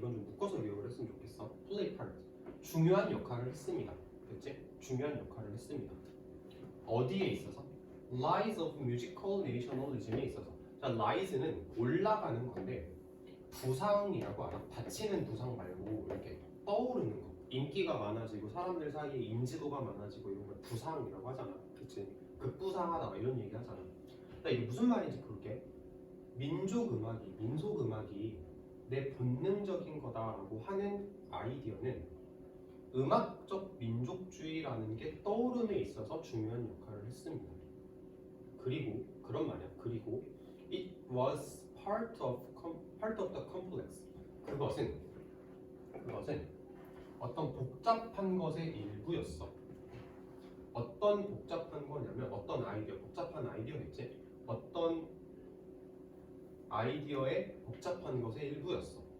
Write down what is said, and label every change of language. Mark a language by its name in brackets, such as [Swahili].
[Korean] 이건 좀 묶어서 기억을 했으면 좋겠어. 플레이 파트, 중요한 역할을 했습니다. 됐지? 중요한 역할을 했습니다. 어디에 있어서? [English] Rise of musical nationalism에 있어서. [Korean] 자, rise는 올라가는 건데 부상이라고 알아? 다치는 부상 말고 이렇게 떠오르는 거, 인기가 많아지고 사람들 사이에 인지도가 많아지고 이런 걸 부상이라고 하잖아. 그치? 급부상하다 이런 얘기 하잖아. 나 이게 무슨 말인지 볼게. 민속음악이 내 본능적인 거다라고 하는 아이디어는 음악적 민족주의라는 게 떠오름에 있어서 중요한 역할을 했습니다. 그리고 그런 말이야. 그리고 [English] it was part of the complex. [Korean] 그것은 어떤 복잡한 것의 일부였어. 어떤 복잡한 거냐면 어떤 아이디어, 복잡한 아이디어겠지? 어떤 아이디어의 복잡한 것의 일부였어.